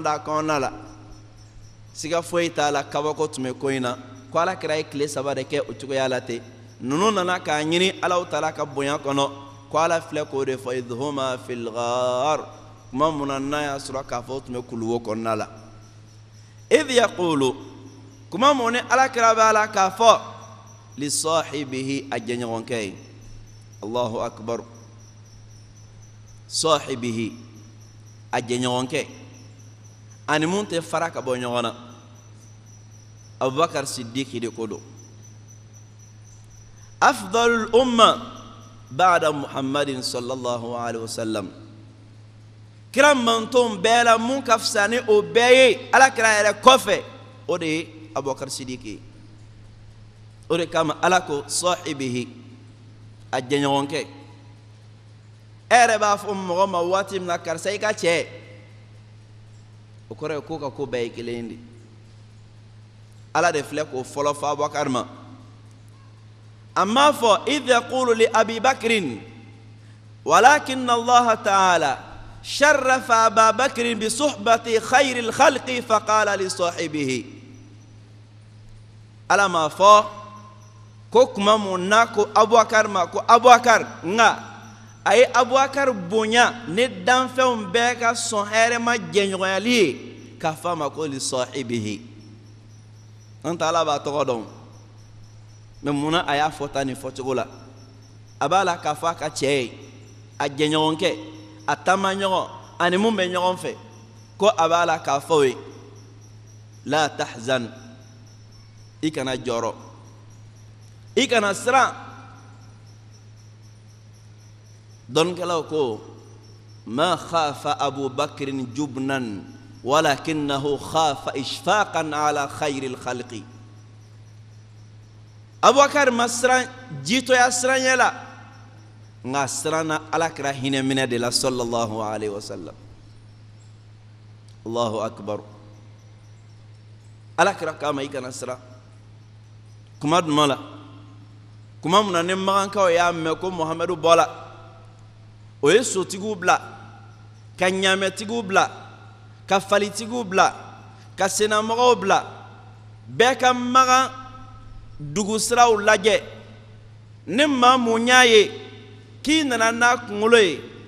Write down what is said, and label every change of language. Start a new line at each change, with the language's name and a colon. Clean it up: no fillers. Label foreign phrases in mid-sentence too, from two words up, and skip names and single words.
Bambara: da kɔnɔna la siga foyi t'a la kabako tun bɛ ko in na ko ala kira ye tile 3 de kɛ o cogoya la ten ninnu nana k'a ɲini ala taala ka bonya kɔnɔ ko ala filɛ k'o de fɔ
Arabic: إذ هما في الغار
Bambara: kuma mun na n'a y'a sɔrɔ k'a fɔ o tun bɛ kuluwo kɔnɔna la
Arabic: إذ يقول
Bambara: kuma mun ni ala kira b'a la k'a fɔ
Arabic: لصاحبه
Bambara: a jɛɲɔgɔnkɛ ye
Arabic: الله أكبر
Bambara: sahibihi a jɛɲɔgɔnkɛ ani mun tɛ fara ka bɔ ɲɔgɔn na abubakar siddiqi de ko don
Arabic: أفضل الأمة بعد محمد صلى الله عليه وسلم
Bambara: kira manton bɛɛ la mun ka fisa ni o bɛɛ ye ala kira yɛrɛ kɔfɛ o de ye abubakar siddiqi o de kama ala ko sahibihi a jɛɲɔgɔnkɛ ere b'a fɔ mɔgɔ ma waati min na karisa i ka cɛ o kɔrɔ ye ko ka ko bɛɛ ye kelen de ala de filɛ k'o fɔlɔ fɔ abubakar ma a m'a fɔ
Arabic: إذ يقول لأبي بكر ولكن الله تعالى شرف أبا بكر بصحبة خير الخلق فقال لصاحبه
Bambara: ala m'a fɔ ko kuma mun na ko abubakar ma ko abubakar nga a ye abubakar bonya ne danfɛnw bɛɛ ka sɔn hɛrɛma jɛɲɔgɔnyali ye k'a fɔ a ma ko
Arabic: لصاحبه
Bambara: an ta ala b'a tɔgɔ dɔn mɛ munna a y'a fɔ ta nin fɔcogo la a b'a la k'a fɔ a ka cɛ ye a jɛɲɔgɔnkɛ a taamaɲɔgɔn ani mun bɛ ɲɔgɔn fɛ ko a b'a la k'a fɔ ye
Arabic: لا تحزن
Bambara: i kana jɔrɔ i kana siran dɔnkɛlaw ko
Arabic: ما خاف أبو بكر جبنا ولكنه خاف إشفاقا على خير الخلق
Bambara: abubakar ma siran jitoya siranya la nga sirana alakira hinɛ minɛ de la
Arabic: صلى الله عليه وسلم الله أكبر
Bambara: alakira kama i kana siran kuma duma la kuma mun na ni magankaw y'a mɛn ko muhamadu bɔla o ye sotigiw bila ka ɲaamɛtigiw bila ka falitigiw bila ka senamɔgɔw bila bɛɛ ka magan dugu siraw lajɛ ni maa mun y'a ye k'i nana n'a kunkolo ye